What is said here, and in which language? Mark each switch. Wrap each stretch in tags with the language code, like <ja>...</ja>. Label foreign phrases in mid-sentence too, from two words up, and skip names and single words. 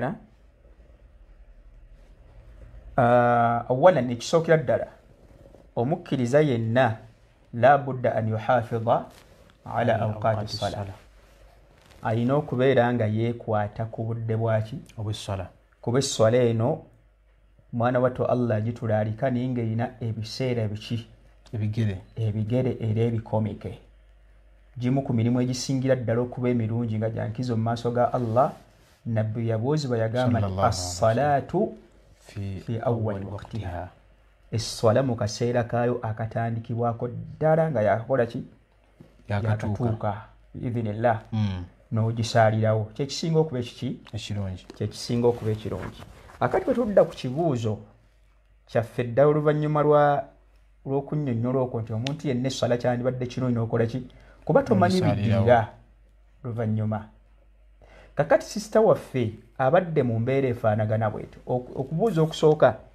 <lg>ddala omukkiriza yenna</lg> <ar>لا بد أن يحافظ على أوقات الصلاة</ar> <lg>alina okubeera nga yeekwata ku budde bwaki kuba esswala eno mwana wattu Allah agitulaalika naye ng'erina ebiseera biki ebigere era ebikomeke gimu ku mirimu egisingira ddala okuba emirungi nga jankizo mu maaso ga Allah nabbi yabuuzibwa yagamba nti</lg> <ar>الصلاة في أول وقتها</ar> <lg>esswala mu kaseera kaayo akatandikibwako ddala nga yakola ki yakatuuka biidhinillah n'ogisaalirawo kyekisinga okuba kyekisinga okuba ekirungi akati bwe tudda ku kibuuzo kyaffe ddala oluvannyuma lw'okunnyonnyola okwo nti omuntu yenna esswala kyandibadde kirungi n'okola ki kuba tomanyi biddirira luvannyuma kakati sisita waffe abadde mu mbeera efaanagana bwetyo okubuuza okusooka</lg>